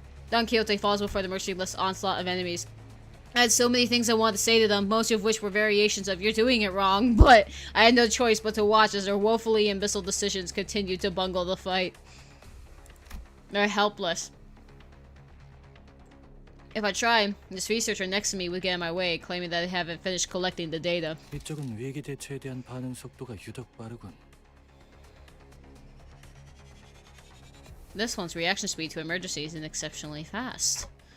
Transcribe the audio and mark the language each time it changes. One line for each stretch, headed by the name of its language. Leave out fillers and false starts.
English: Don Quixote falls before the merciless onslaught of enemies. I had so many things I wanted to say to them, most of which were variations of "you're doing it wrong," but I had no choice but to watch as their woefully imbecile decisions continued to bungle the fight. They're helpless. If I try, this researcher next to me would get in my way, claiming that I haven't finished collecting the data.
Korean: 이쪽은 위기 대처에 대한 반응 속도가 유독 빠르군.
English: This one's reaction speed to emergencies is exceptionally fast.